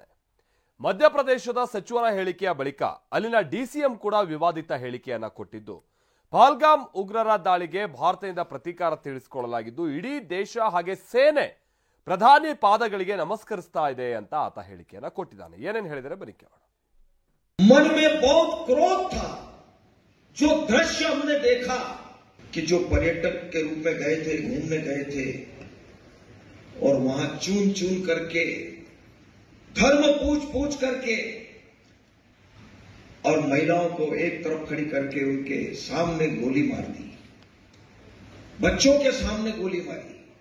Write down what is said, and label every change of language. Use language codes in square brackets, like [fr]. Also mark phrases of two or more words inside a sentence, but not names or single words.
[kn] ಮಧ್ಯಪ್ರದೇಶದ ಸಚಿವರ ಹೇಳಿಕೆಯ ಬಳಿಕ ಅಲ್ಲಿನ ಡಿಸಿಎಂ ಕೂಡ ವಿವಾದಿತ ಹೇಳಿಕೆಯನ್ನ ಕೊಟ್ಟಿದ್ದು, ಪಹಲ್ಗಾಮ್ ಉಗ್ರರ ದಾಳಿಗೆ ಭಾರತದಿಂದ ಪ್ರತೀಕಾರ ತೀರಿಸಿಕೊಳ್ಳಲಾಗಿದ್ದು ಇಡೀ ದೇಶ ಹಾಗೆ ಸೇನೆ ಪ್ರಧಾನಿ ಪಾದಗಳಿಗೆ ನಮಸ್ಕರಿಸ್ತಾ ಇದೆ ಅಂತ ಆತ ಹೇಳಿಕೆಯನ್ನ ಕೊಟ್ಟಿದ್ದಾನೆ. ಏನೇನು ಹೇಳಿದರೆ ಬನ್ನಿ ಕೇಳೋಣ. [hi] मन में बहुत क्रोध था। जो दृश्य हमने देखा कि जो पर्यटक के रूप में गए थे, घूमने गए थे और वहां चून चून करके धर्म पूछ करके और महिलाओं को एक तरफ खड़ी करके उनके सामने गोली मार दी, बच्चों के सामने गोली मारी।